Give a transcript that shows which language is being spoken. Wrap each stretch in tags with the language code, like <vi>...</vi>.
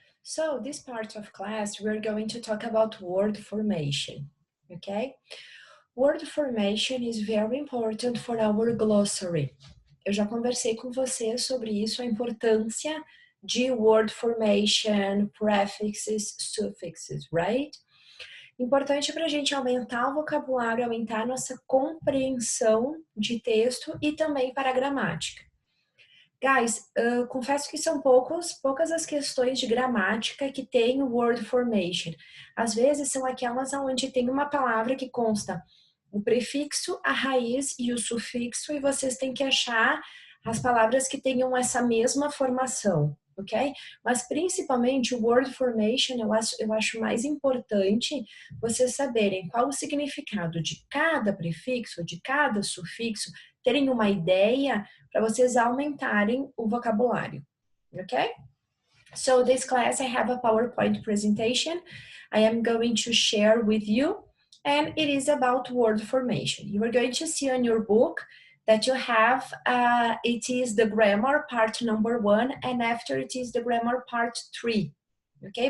<en>So this part of class we're going to talk about word formation, okay? Word formation is very important for our glossary.</en> <pt>Eu já conversei com você sobre isso, a importância de word formation,</pt> <en>prefixes, suffixes, right?</en> <pt>Importante para a gente aumentar o vocabulário, aumentar a nossa compreensão de texto e também para a gramática. Guys, confesso que são poucas as questões de gramática que tem o word formation. Às vezes são aquelas onde tem uma palavra que consta o prefixo, a raiz e o sufixo, e vocês têm que achar as palavras que tenham essa mesma formação, ok? Mas principalmente o word formation eu acho mais importante vocês saberem qual o significado de cada prefixo, de cada sufixo, terem uma ideia para vocês aumentarem o vocabulário, ok?</pt> <en>So this class I have a PowerPoint presentation I am going to share with you, and it is about word formation. You are going to see on your book that you have, it is the grammar part number 1, and after it is the grammar part 3, okay?</en>